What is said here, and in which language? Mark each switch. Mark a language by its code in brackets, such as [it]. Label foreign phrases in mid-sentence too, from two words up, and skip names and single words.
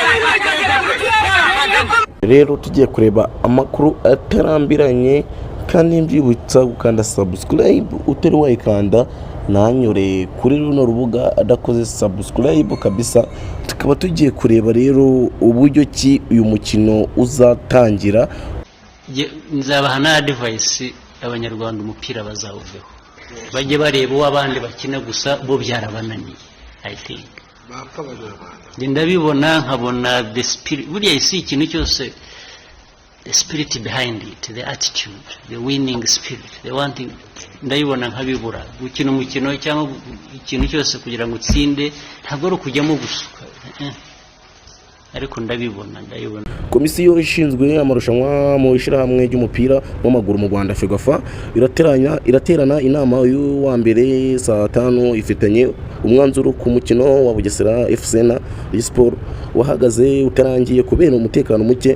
[rw] rero tugiye kureba amakuru atarambiranye kandi mbyibutsa gukanda subscribe utari wayikanda nanyure kuri runo rubuga adakoze subscribe kabisa. Tukaba tugiye kureba rero uburyo ki uyu mukino uzatangira. Nzabaha na advice abanyarwanda umupira bazawuveho bajye bareba uw'abandi bakina gusa bo byarabananiye. [en] I think [rw] ndabibona nkabona [en] the spirit [rw] buriya isi ikintu cyose, [en] the spirit behind it, the attitude, the winning spirit, the one thing [rw] ndayibona nkabibura. Gukina umukino cyangwa ikintu cyose kugira ngo utsinde ntabwo ari ukujyamo gusuka, ariko ndabibona. Komisiyo ishinzwe amarushanwa mu ishyirahamwe ry'umupira w'amaguru mu Rwanda Ferwafa iraterana inama y'uwa mbere saa 5 ifitanye umwanzuro ku mukino wa Bugesera FC na Sport wahagaze utarangiye kubera umutekano muke.